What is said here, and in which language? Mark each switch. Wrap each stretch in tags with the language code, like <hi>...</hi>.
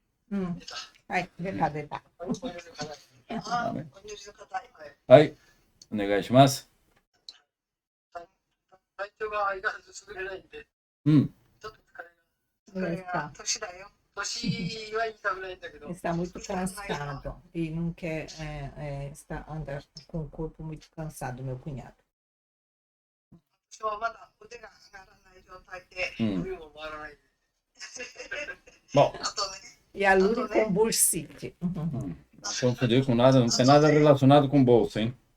<ja>うん。はい、出た。 Amém. はい、お願いします。体調が相変わらず優れないんで、うん。ちょっと疲れが年だよ。年はいいかぐらいだけど。</ja> <pt>Está muito cansado e não quer andar com o corpo muito cansado, meu cunhado.</pt> <ja>私はまだ腕が上がらない状態で、指も回らない。</ja> <pt>Bom,</pt> <ja>あとね、</ja> <pt>E a Luri com bursite. não confundir com nada, não tem nada relacionado com bolsa, hein?</pt>